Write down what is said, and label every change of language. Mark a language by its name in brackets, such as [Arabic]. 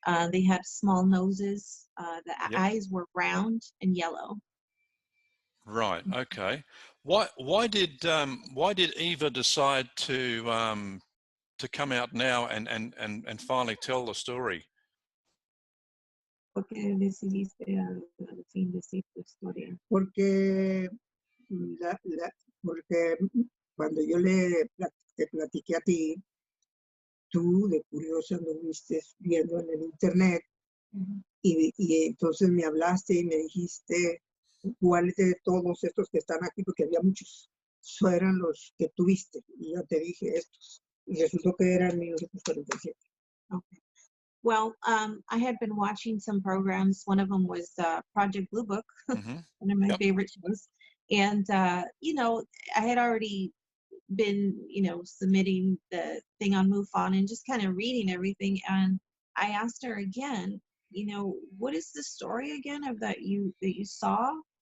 [English] They had small noses. The Yep. eyes were round and yellow. Right. Okay. Why did Eva decide to come out now and finally tell the story? [Spanish] ¿Por qué decidiste al fin decir tu historia? Porque, porque cuando yo te platiqué a ti, tú de curiosa anduviste viendo en el internet y entonces me hablaste y me dijiste cuáles de todos estos que están aquí, porque había muchos, eran los que tuviste y yo te dije estos y resultó que eran 1947. [English] Okay. Well, I had been watching some programs. One of them was Project Blue Book, one of my favorite shows. And, I had already been, submitting the thing on MUFON and just kind of reading everything. And I asked her again, what is the story again of that you saw?